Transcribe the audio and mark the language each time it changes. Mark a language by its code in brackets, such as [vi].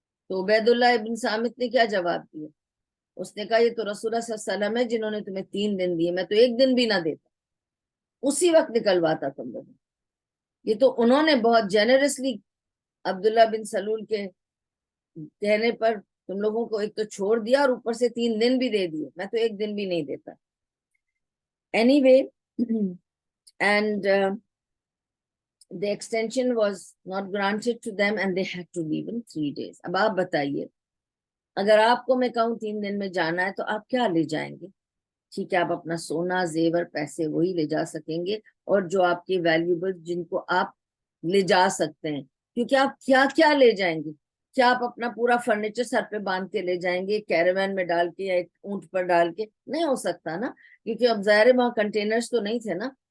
[ur] تو عبید اللہ ابن سامت نے کیا جواب دیا, اس نے کہا یہ تو رسول اللہ صلی اللہ علیہ وسلم ہے جنہوں نے تمہیں 3 دن دیے, میں تو 1 دن بھی نہ دیتا, اسی وقت نکلواتا تم لوگوں. یہ تو انہوں نے بہت جینرسلی عبداللہ بن سلول کے کہنے پر تم لوگوں کو ایک تو چھوڑ دیا, اور اوپر سے 3 دن بھی دے دیے, میں تو 1 دن بھی نہیں دیتا. [en] Anyway, and the extension was not granted to them and they had to leave in 3 days. [ur] اب آپ بتائیے, اگر آپ کو میں کہوں 3 دن میں جانا ہے تو آپ کیا لے جائیں گے؟ ٹھیک ہے, آپ اپنا سونا, زیور, پیسے وہی لے جا سکیں گے, اور جو آپ کے ویلیوبل جن کو آپ لے جا سکتے ہیں, کیونکہ آپ کیا لے جائیں گے؟ کیا آپ اپنا پورا فرنیچر سر پہ باندھ کے لے جائیں گے, کیریوین میں ڈال کے یا ایک اونٹ پر ڈال کے؟ نہیں ہو سکتا نا, کیونکہ اب ظاہر وہاں کنٹینرز تو نہیں تھے نا.